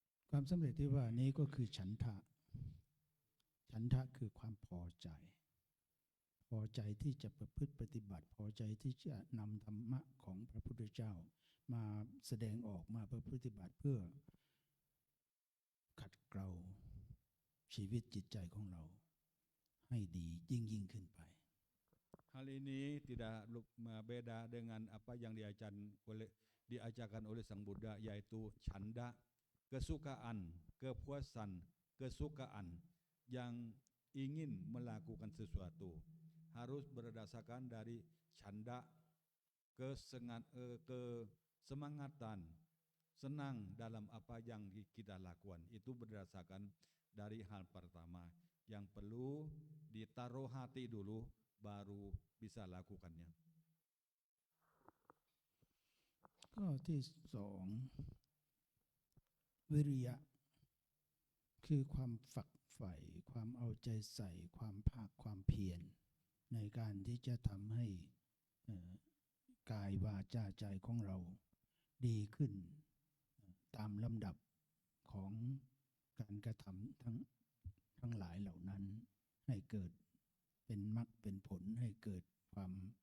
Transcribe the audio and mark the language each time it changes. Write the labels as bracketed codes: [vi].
[th] ความสำเร็จที่ว่านี้ก็คือฉันทะคือความพอใจที่จะประพฤติปฏิบัติพอใจที่จะนำธรรมะของพระพุทธเจ้ามาแสดงออกมาประพฤติบัติเพื่อขัดเกลาชีวิตจิตใจของเราให้ดียิ่งขึ้นไป [id] Hal ini tidak beda dengan apa yang diajarkan oleh Sang Buddha, yaitu canda, kesukaan, kepuasan, kesukaan yang ingin melakukan sesuatu harus berdasarkan dari canda, kesemangatan, senang dalam apa yang kita lakukan. Itu berdasarkan dari hal pertama yang perlu ditaruh hati dulu baru bisa lakukannya. [th] ข้อที่สองวิริยะคือความฝักใฝ่ความเอาใจใส่ความภาคความเพียรในการที่จะทำให้กายวาจาใจของเราดีขึ้นตามลำดับของการกระทำทั้งหลายเหล่านั้นให้เกิดเป็นมรรคเป็นผลให้เกิดความ